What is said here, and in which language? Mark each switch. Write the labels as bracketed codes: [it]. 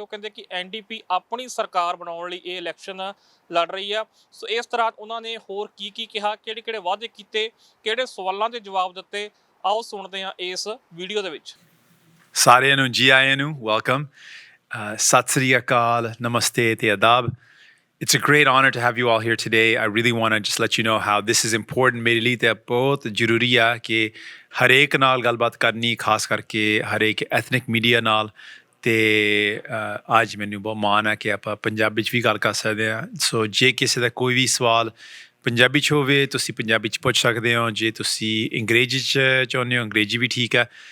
[pa] ਉਹ ਕਹਿੰਦੇ ਕਿ ਐਨਡੀਪੀ ਆਪਣੀ ਸਰਕਾਰ ਬਣਾਉਣ ਲਈ ਇਹ ਇਲੈਕਸ਼ਨ ਲੜ ਰਹੀ ਆ। ਸੋ ਇਸ ਤਰ੍ਹਾਂ ਉਹਨਾਂ ਨੇ ਹੋਰ ਕੀ ਕਿਹਾ, ਕਿਹੜੇ ਵਾਅਦੇ ਕੀਤੇ, ਕਿਹੜੇ ਸਵਾਲਾਂ ਦੇ ਜਵਾਬ ਦਿੱਤੇ, ਆਓ ਸੁਣਦੇ ਹਾਂ ਇਸ ਵੀਡੀਓ ਦੇ ਵਿੱਚ। ਸਾਰਿਆਂ ਨੂੰ ਜੀ ਆਇਆਂ ਨੂੰ ਵੈਲਕਮ, ਸਤਿ ਸ੍ਰੀ ਅਕਾਲ, ਨਮਸਤੇ ਤੇ ਆਦਾਬ। [en] It's a great honor to have you all here today. I really want to just let you know how this is important. [pa] ਮੇਰੇ ਲਈ ਤਾਂ ਬਹੁਤ ਜ਼ਰੂਰੀ ਆ ਕਿ ਹਰੇਕ ਨਾਲ ਗੱਲਬਾਤ ਕਰਨੀ, ਖਾਸ ਕਰਕੇ ਹਰੇਕ ਐਥਨਿਕ ਮੀਡੀਆ ਨਾਲ। ਤੇ ਅੱਜ ਮੈਨੂੰ ਬਹੁਤ ਮਾਣ ਹੈ ਕਿ ਆਪਾਂ ਪੰਜਾਬੀ 'ਚ ਵੀ ਗੱਲ ਕਰ ਸਕਦੇ ਹਾਂ। ਸੋ ਜੇ ਕਿਸੇ ਦਾ ਕੋਈ ਵੀ ਸਵਾਲ ਪੰਜਾਬੀ 'ਚ ਹੋਵੇ ਤੁਸੀਂ ਪੰਜਾਬੀ 'ਚ ਪੁੱਛ ਸਕਦੇ ਹੋ, ਜੇ ਤੁਸੀਂ ਅੰਗਰੇਜ਼ੀ 'ਚ ਚਾਹੁੰਦੇ ਹੋ ਅੰਗਰੇਜ਼ੀ ਵੀ ਠੀਕ ਹੈ।